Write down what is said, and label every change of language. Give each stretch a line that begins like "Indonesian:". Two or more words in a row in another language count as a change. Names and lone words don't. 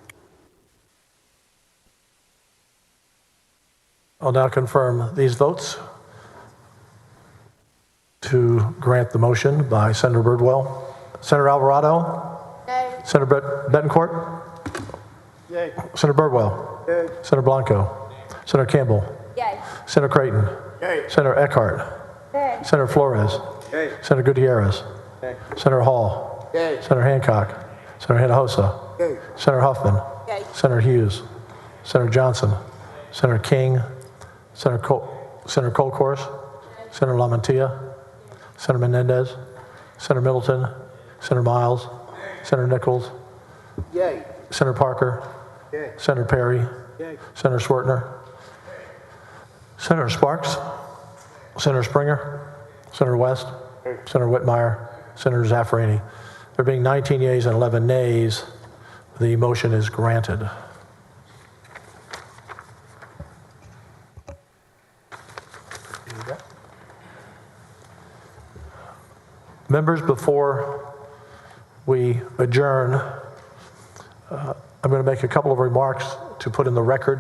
English: I'll now confirm these votes to grant the motion by Senator Birdwell. Senator Alvarado? Yay. Senator Betancourt? Yay. Senator Birdwell? Yay. Senator Blanco? Senator Campbell? Yay. Senator Creighton? Yay. Senator Eckhart? Yay. Senator Flores? Yay. Senator Gutierrez? Yay. Senator Hall? Yay. Senator Hancock? Senator Hinojosa? Yay. Senator Huffman? Yay. Senator Hughes? Senator Johnson? Senator King? Senator Colcourse? Senator Lamantia? Senator Menendez? Senator Middleton? Senator Miles? Senator Nichols? Yay. Senator Parker? Yay. Senator Perry? Yay. Senator Swertner? Senator Sparks? Senator Springer? Senator West? Senator Whitmire? Senator Zaffarini? There being 19 yeas and 11 nays, the motion is granted. Members, before we adjourn, I'm going to make a couple of remarks to put in the record.